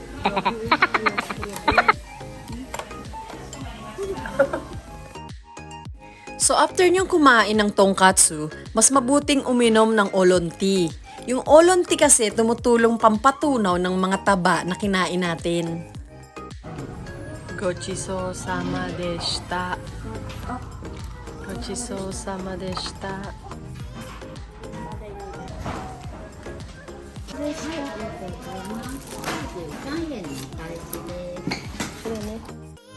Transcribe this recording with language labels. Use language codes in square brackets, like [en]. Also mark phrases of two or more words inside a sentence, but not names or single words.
[tl] So after nyong kumain ng tonkatsu, mas mabuting uminom ng [en] oolong tea. [tl] Yung [en] oolong tea [tl] kasi tumutulong pampatunaw ng mga taba na kinain natin. [ja] ごちそうさまでした. ごちそうさまでした. これ、はい、ありがとうございます。33円のお返しです。これね。